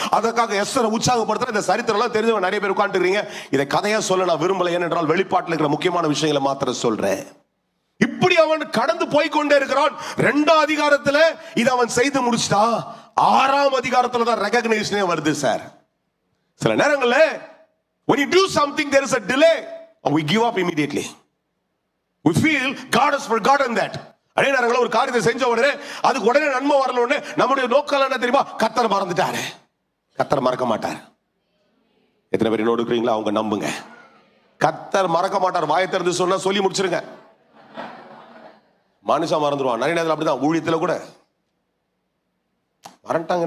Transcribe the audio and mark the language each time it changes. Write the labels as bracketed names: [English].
[Tamil] அதற்காக எஸ்தரை உற்சாகப்படுத்துற இந்த சரித்திரம் எல்லாம் தெரிஞ்சவங்க நிறைய பேர் உட்கார்ந்துருக்கீங்க. இதை கதையா சொல்ல நான் விரும்பல, ஏனென்றால் வெளிப்பாட்டில் இருக்கிற முக்கியமான விஷயங்களை மாத்திரம் சொல்றேன். இப்படி அவன் கடந்து போய்கொண்டே இருக்கிறான். 2ஆம் அதிகாரத்துல இதை அவன் செய்து முடிச்சிட்டா. 6ஆம் அதிகாரத்துல தான் ரெகக்னிஷனே வருது சார். சில நேரங்கள்ல [English] when you do something there is a delay and we give up immediately. We feel God has forgotten that. [Tamil] அதே நேரங்களில் ஒரு காரியத்தை செஞ்ச உடனே அதுக்கு உடனே நன்மை வரல உடனே நம்முடைய நோக்கம் என்ன தெரியுமா? கர்த்தர் மறந்துட்டாரு. கர்த்தர் மறக்க மாட்டார். எத்தனை பேர் என்னோடு இருக்கிறீங்களா? அவங்க நம்புங்க, கர்த்தர் மறக்க மாட்டார். வாயை திறந்து சொன்னா சொல்லி முடிச்சிருங்க. மனுஷன் மறந்துடுவான். நிறைய நேரத்தில் அப்படிதான், ஊழியத்தில் கூட மறந்துட்டாங்க.